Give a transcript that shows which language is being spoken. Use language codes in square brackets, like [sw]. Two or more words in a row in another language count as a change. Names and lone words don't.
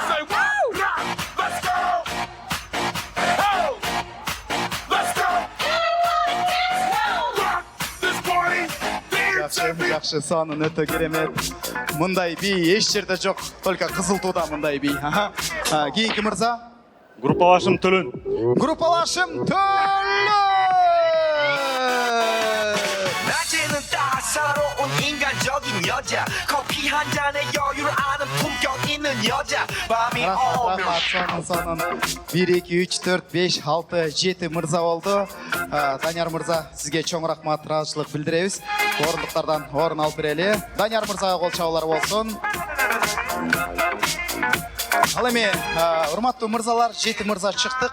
[ky] Жакшы, сонун өтө керемет. Мындай би эч жерде жок, только Кызыл Тууда мындай би. Кийинки мырза. Группалашым Төлөн. Группалашым Төлөн! [ko] 낮에는 따사로운 인간적인 여자 커피 한 잔에 여유를 아는 품격 있는 여자 밤이 오면 [ky] Сонун. 1, 2, 3, 4, 5, 6, 7 мырза болду. Данияр мырза, сизге чоң рахмат, ыраазычылык билдиребиз. Орындыктардан орун алып берели. Данияр мырзага кол чабуулар болсун. Ал эми, урматтуу мырзалар, 7 мырза чыктык.